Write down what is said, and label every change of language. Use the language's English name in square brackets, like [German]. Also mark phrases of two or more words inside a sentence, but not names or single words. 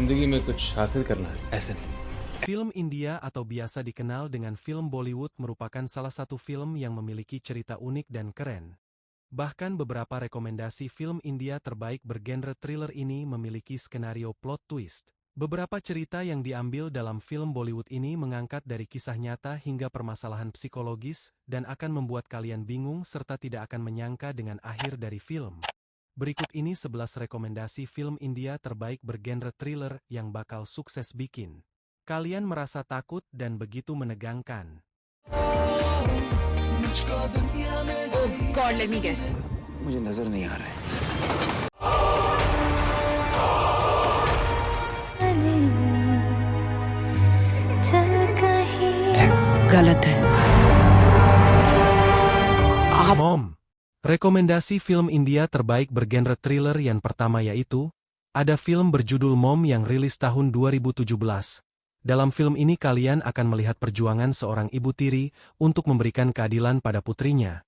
[Hindi] में कुछ हासिल करना है, ऐसे नहीं। [Indonesian] Film India atau biasa dikenal dengan film Bollywood merupakan salah satu film yang memiliki cerita unik dan keren. Bahkan beberapa rekomendasi film India terbaik bergenre thriller ini memiliki skenario [English] plot twist. [Indonesian] Beberapa cerita yang diambil dalam film Bollywood ini mengangkat dari kisah nyata hingga permasalahan psikologis dan akan membuat kalian bingung serta tidak akan menyangka dengan akhir dari film. Berikut ini 11 rekomendasi film India terbaik bergenre thriller yang bakal sukses bikin kalian merasa takut dan begitu menegangkan. [English] Oh God, let me guess. [Hindi] मुझे नजर नहीं आ रहा है। गलत है। [Indonesian] Mom. Rekomendasi film India terbaik bergenre thriller yang pertama yaitu, ada film berjudul Mom yang rilis tahun 2017. Dalam film ini kalian akan melihat perjuangan seorang ibu tiri untuk memberikan keadilan pada putrinya.